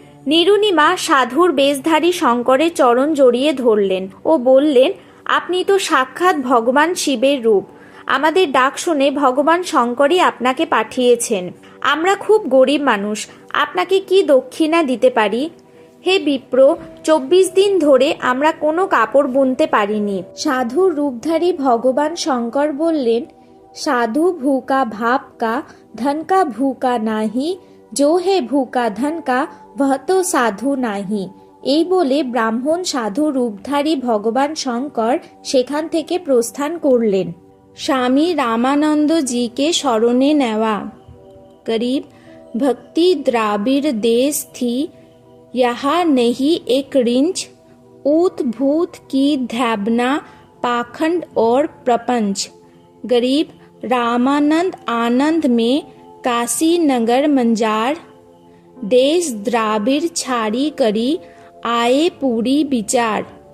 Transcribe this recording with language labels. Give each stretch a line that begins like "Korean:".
Bangla: নিরুনিমা সাধুর বেশধারী শঙ্করের চরণ জড়িয়ে ধরলেন ও বললেন, আপনি তো সাক্ষাৎ ভগবান শিবের রূপ। আমাদের ডাক শুনে ভগবান শঙ্করই আপনাকে পাঠিয়েছেন। আমরা খুব গরিব মানুষ, আপনাকে কি দক্ষিণা দিতে পারি? হে বিপ্র, 24 দিন ধরে আমরা কোনো কাপড় বুনতে পারিনি। সাধুর রূপধারী ভগবান শঙ্কর বললেন, সাধু
Hindi: ভूखा भाप का, धन का भूखा नाही, जो है भूखा धन का वह तो साधु नाही।
Bangla: এই বলে ব্রাহ্মণ সাধু রূপধারী ভগবান শঙ্কর সেখান থেকে প্রস্থান করলেন। স্বামী রামানন্দজিকে স্মরণে নেওয়া।
Hindi: गरीब भक्ति द्राविड़ देश थी, यहाँ नहीं एक रिंच, ऊत भूत की ध्याबना पाखंड और प्रपंच। गरीब रामानंद आनंद में काशी नगर मंजार, देश द्राविड़ छाड़ी करी आए पूरी विचार।